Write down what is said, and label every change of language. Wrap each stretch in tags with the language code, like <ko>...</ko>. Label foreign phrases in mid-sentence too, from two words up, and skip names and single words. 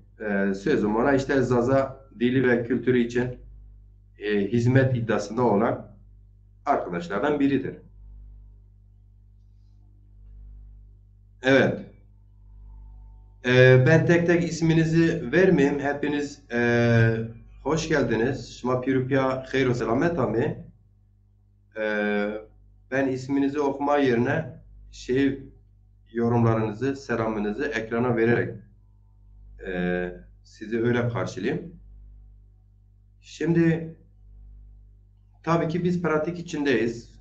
<tr>Sözüm ona işte Zaza dili ve kültürü için hizmet iddiasında olan arkadaşlardan biridir. Evet. Ben tek tek isminizi vermeyeyim. Hepiniz hoş geldiniz.</tr> <zza>Şma pirupya hayro selamet ami.</zza> <tr>Ben isminizi okuma yerine şey yorumlarınızı, selamınızı ekrana vererek sizi öyle karşılayayım. Şimdi tabii ki biz pratik içindeyiz.</tr>